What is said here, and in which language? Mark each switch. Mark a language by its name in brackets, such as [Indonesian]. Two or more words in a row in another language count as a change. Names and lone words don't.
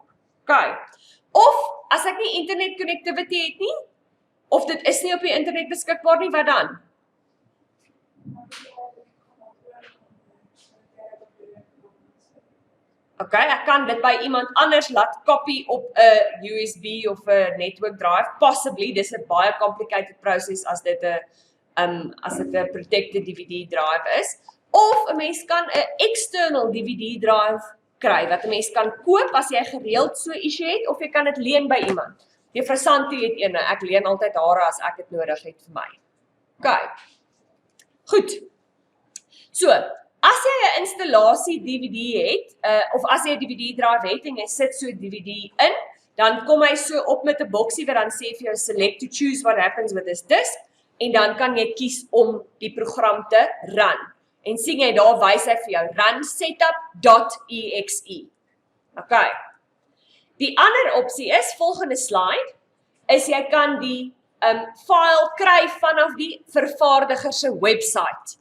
[Afrikaans] Okay, of as ek nie [English] internet connectivity [Afrikaans] het nie, of dit is nie op die internet beskikbaar nie, wat dan? Okay, ek kan dit by iemand anders laat copy op 'n USB of 'n [English] network drive, [Afrikaans] possibly, dis 'n baie [English] complicated process [Afrikaans] as dit 'n [English] protected DVD drive [Afrikaans] is, of 'n mens kan 'n [English] external DVD drive [Afrikaans] kry, wat 'n mens kan koop as jy gereeld so issue het, of jy kan dit leen by iemand. Juffrou Santi het een, ek leen altyd hare as ek dit nodig het vir my. Okay, goed, so, as jy 'n installasie DVD het, of as jy 'n DVD drive het en jy sit so 'n DVD in, dan kom hy so op met 'n boksie wat dan sê vir jou [English] select to choose what happens with this disk, [Afrikaans] en dan kan jy kies om die program te run. En sien jy daar wys hy vir jou [English] run setup.exe. [Afrikaans] Okay. Die ander opsie is, volgende slide, is jy kan die file kry vanaf die vervaardiger se website.